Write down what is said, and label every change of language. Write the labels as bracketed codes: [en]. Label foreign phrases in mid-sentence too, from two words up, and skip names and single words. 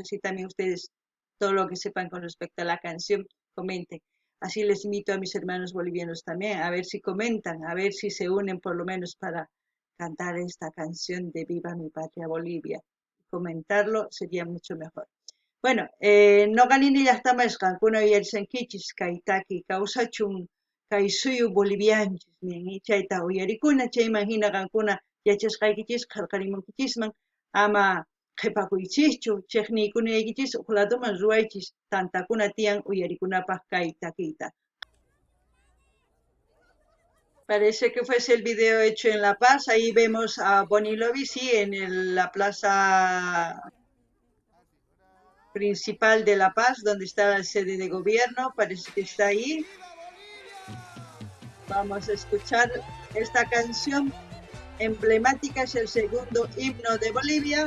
[es] Así también ustedes todo lo que sepan con respecto a la canción, comenten. Así les invito a mis hermanos bolivianos también, a ver si comentan, a ver si se unen por lo menos para cantar esta canción de Viva mi patria Bolivia. Comentarlo sería mucho mejor. [qu] Bueno, no ganini llaqtama esqankuna uyarisankichis kaytaki kawsachun kay suyu bolivianchis nin chayta uyarikuna chayman hina qankuna yachasqaykichis qillqarimunkichisman ama qhipakuychischu chiqniykunaykichis huk ladoman ruwaychis tantakuna tiyan uyarikunapaq kay takiyta. [es] Parece que fuese el video hecho en La Paz. Ahí vemos a Bonnie Lovi, sí, en la plaza principal de La Paz, donde está la sede de gobierno. Parece que está ahí. Vamos a escuchar esta canción emblemática, es el segundo himno de Bolivia.